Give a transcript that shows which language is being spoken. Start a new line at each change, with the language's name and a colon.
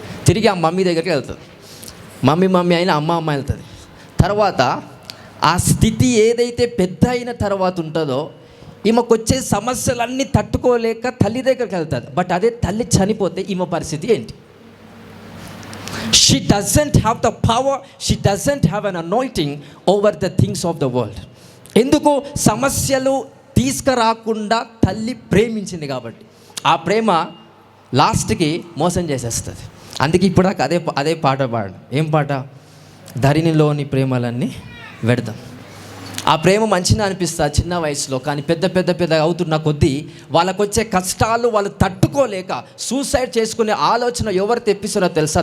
Telugu: తిరిగి ఆ మమ్మీ దగ్గరికి వెళ్తుంది. మమ్మీ అయినా అమ్మ వెళ్తుంది. తర్వాత ఆ స్థితి ఏదైతే పెద్ద అయిన తర్వాత ఉంటుందో, ఈమెకు వచ్చే సమస్యలన్నీ తట్టుకోలేక తల్లి దగ్గరికి వెళ్తుంది. బట్ అదే తల్లి చనిపోతే ఈమె పరిస్థితి ఏంటి?
English: She doesn't have the power, she doesn't have an anointing over the things of the world.
Telugu: ఎందుకు? సమస్యలు తీసుకురాకుండా తల్లి ప్రేమించింది కాబట్టి. ఆ ప్రేమ లాస్ట్కి మోసం చేసేస్తుంది. అందుకే ఇప్పుడు అదే పాట పాడు. ఏం పాట? ధరణిలోని ప్రేమలన్నీ వెడదాం. ఆ ప్రేమ మంచిగా అనిపిస్తుంది చిన్న వయసులో, కానీ పెద్ద అవుతున్న కొద్దీ వాళ్ళకు వచ్చే కష్టాలు వాళ్ళు తట్టుకోలేక సూసైడ్ చేసుకునే ఆలోచన ఎవరు తెప్పిస్తారో తెలుసా?